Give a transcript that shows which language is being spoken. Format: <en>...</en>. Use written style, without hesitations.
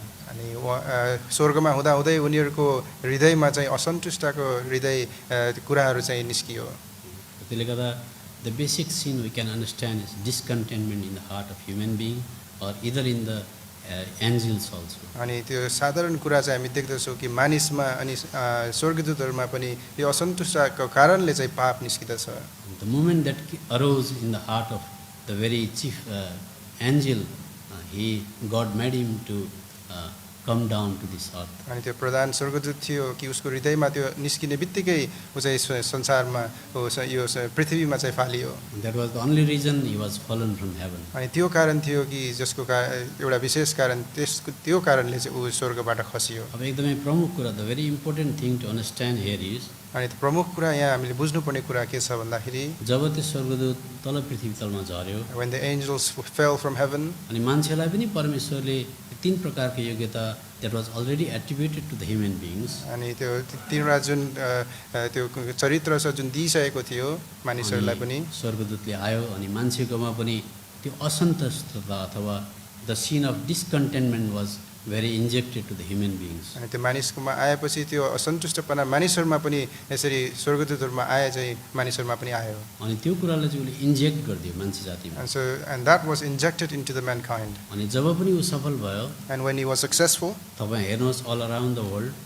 <ne>अनि स्वर्गमा हुँदै उनीहरूको हृदयमा चाहिँ असन्तुष्टको हृदय कुराहरू चाहिँ निस्कियो। त्यसले गर्दा</ne> <en>the basic scene we can understand is discontentment in the heart of human being or either in the angels also.</en> <ne>अनि त्यो साधारण कुरा चाहिँ हामी देख्दछौँ कि मानिसमा अनि स्वर्गदूतहरूमा पनि यो असन्तुष्टको कारणले चाहिँ पाप निस्किदछ।</ne> <en>The moment that arose in the heart of the very chief angel, God made him to come down to this earth.</en> <ne>अनि त्यो प्रधान स्वर्गदूत थियो कि उसको हृदयमा त्यो निस्किने बित्तिकै उ चाहिँ संसारमा यो पृथ्वीमा चाहिँ फालियो।</ne> <en>That was the only reason he was fallen from heaven.</en> <ne>अनि त्यो कारण थियो कि जसको एउटा विशेष कारण त्यो कारणले चाहिँ उ स्वर्गबाट खसियो। अब एकदमै प्रमुख कुरा,</ne> <en>the very important thing to understand here is,</en> <ne>अनि त्यो प्रमुख कुरा यहाँ हामीले बुझ्नुपर्ने कुरा के छ भन्दाखेरि, जब त्यो स्वर्गदूत तल पृथ्वी तलमा झर्यो,</ne> <en>when the angels fell from heaven,</en> <ne>अनि मान्छेलाई पनि परमेश्वरले तीन प्रकारको योग्यता</ne> <en>that was already attributed to the human beings,</en> <ne>अनि त्यो तीनवटा जुन त्यो चरित्र छ जुन दिइसकेको थियो मानिसहरूलाई पनि, स्वर्गदूतले आयो अनि मान्छेकोमा पनि त्यो असन्तुष्टता अथवा</ne> <en>the scene of discontentment was very injected to the human beings.</en> <ne>अनि त्यो मानिसकोमा आएपछि त्यो असन्तुष्टपना मानिसहरूमा पनि यसरी स्वर्गदूतहरूमा आए चाहिँ मानिसहरूमा पनि आयो। अनि त्यो कुरालाई चाहिँ उसले इन्जेक्ट गरिदियो मान्छे जातिमा।</ne> <en>And that was injected into the mankind.</en> <ne>अनि जब पनि ऊ सफल भयो,</ne> <en>And when he was successful,</en> <ne>तपाईँ हेर्नुहोस्</ne> <en>all around the world,</en>